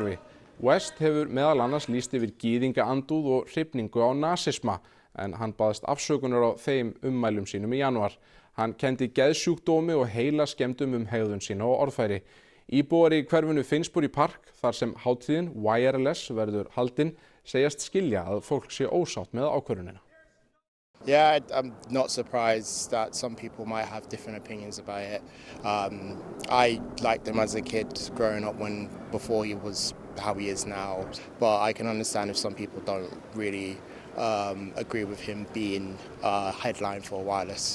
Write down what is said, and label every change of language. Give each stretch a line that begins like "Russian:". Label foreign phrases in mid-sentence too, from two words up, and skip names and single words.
Icelandic: West hefur meðal annars lýst yfir gyðingaandúð og hrifningu á nasisma, en hann baðst afsökunar á þeim ummælum sínum í janúar. Hann kenndi geðsjúkdómi og heilaskemmdum hegðun sína og orðfæri. Íbúar í hverfinu Finsbury Park, þar sem hátíðin Wireless verður haldin, segjast skilja að fólk sé ósátt með ákvörðunina.
English: Yeah, I'm not surprised that some people might have different opinions about it. I liked him as a kid growing up before he was how he is now. But I can understand if some people don't really agree with him being a headline for Wireless.